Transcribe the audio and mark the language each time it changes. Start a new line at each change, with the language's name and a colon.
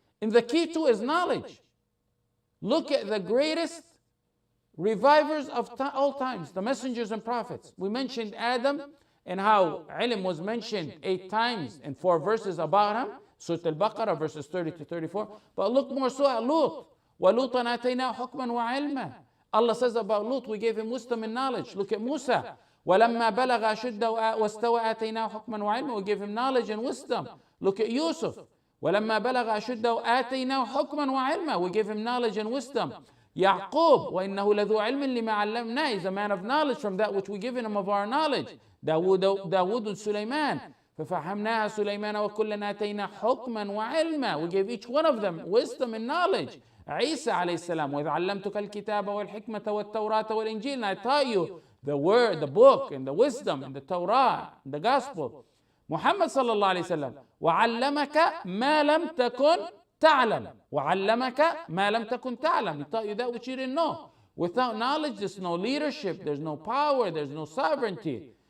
English: And the key to is knowledge. Look at the greatest revivers of all times, the messengers and prophets. We mentioned Adam and how ilm was mentioned 8 times in 4 verses about him. Surah Al-Baqarah verses 30 to 34. But look more so at Lut.
Arabic: وَلُوطًا آتَيْنَاهُ حُكْمًا وَعِلْمًا.
English: Allah says about Lut, we gave him wisdom and knowledge. Look at Musa.
Arabic: وَلَمَّا بَلَغَ أَشُدَّهُ وَاسْتَوَى آتَيْنَاهُ حُكْمًا وَعِلْمًا.
English: We gave him knowledge and wisdom. Look at Yusuf.
Arabic: وَلَمَّا بَلَغَ أَشُدَّهُ آتَيْنَاهُ حُكْمًا وَعِلْمًا.
English: We gave him knowledge and wisdom.
Arabic: Yaqub, وَإِنَّهُ لَذُو عِلْمٍ لِمَا عَلَّمْنَا.
English: He's a man of knowledge from that which we given him of our knowledge.
Arabic: Dawood Sulaiman. فَفَحَمْنَاهَا سُلَيْمَانَ وَكُلًّا آتَيْنَا حُكْمًا وَعِلْمًا.
English: We gave each one of them wisdom and knowledge.
Arabic: Isa alayhi salam, وَإِذْ عَلَّمْتُكَ الْكِتَابَ وَالْحِكْمَةَ وَالتَّوْرَاةَ وَالْإِنْجِيلَ.
English: And I taught you the word, the book, and the wisdom, and the Torah, and the gospel.
Arabic: Muhammad sallallahu alayhi wa sallam, وَعَلَّمَكَ مَا لَمْ تَكُنْ تَعْلَمْ. وَعَلَّمَكَ مَا لَمْ تَكُنْ تَعْلَمْ.
English: He taught you that which you didn't know. Without knowledge, there's no leadership, there's no power, there's no sovereignty.